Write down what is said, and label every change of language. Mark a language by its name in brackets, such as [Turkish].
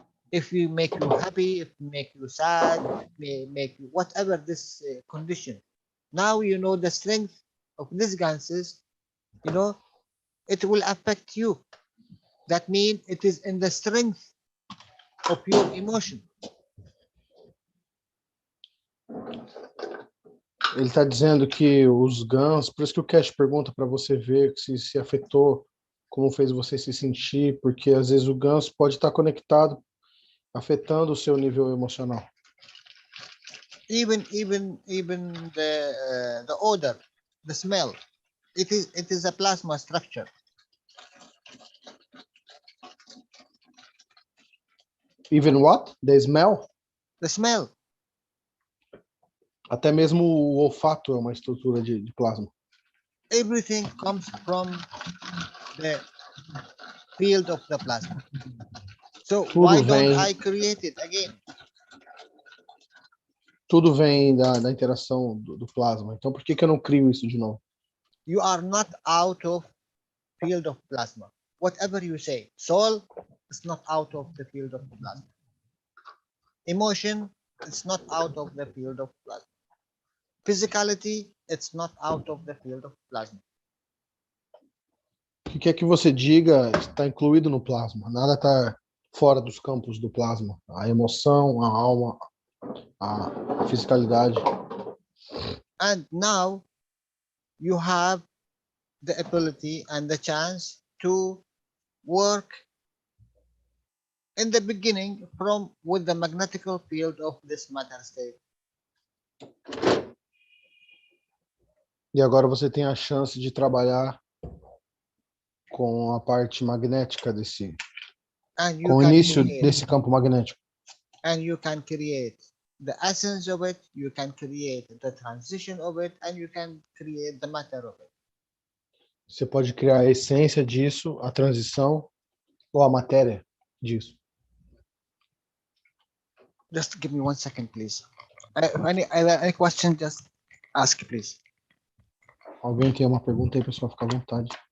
[English] If you make you happy, if you make you sad, if may make you whatever this condition, Now you know the strength of these ganses, you know, it will affect you. That means it is in the strength of your emotion. [Portuguese] Ele está dizendo que os GANs, por isso que o Keshe pergunta para você ver se afetou, como fez você se sentir, porque às vezes o GANs pode estar conectado, afetando o seu nível emocional. [English] Even the odor, the smell, it is a plasma structure. Even what? The smell? The smell. [Portuguese] Até mesmo o olfato é uma estrutura de plasma. [English] Everything comes from the field of the plasma. So why don't I create it again? [Portuguese] Tudo vem da interação do plasma. Então por que eu não crio isso de novo? [English] You are not out of field of plasma. Whatever you say, soul is not out of the field of plasma. Emotion is not out of the field of plasma. Physicality, it's not out of the field of plasma. [Portuguese] O que quer que você diga está incluído no plasma. Nada está fora dos campos do plasma. A emoção, a alma, a fisicalidade. [English] And now you have the ability and the chance to work in the beginning with the magnetical field of this matter state. [Portuguese] E agora você tem a chance de trabalhar com a parte magnética com o início desse campo magnético. [English] And you can create the essence of it, you can create the transition of it, and you can create the matter of it. [Portuguese] Você pode criar a essência disso, a transição ou a matéria disso. [English] Just give me 1 second, please. Any question, just ask, please. [Portuguese] Alguém tem uma pergunta aí, pessoal? Fica à vontade.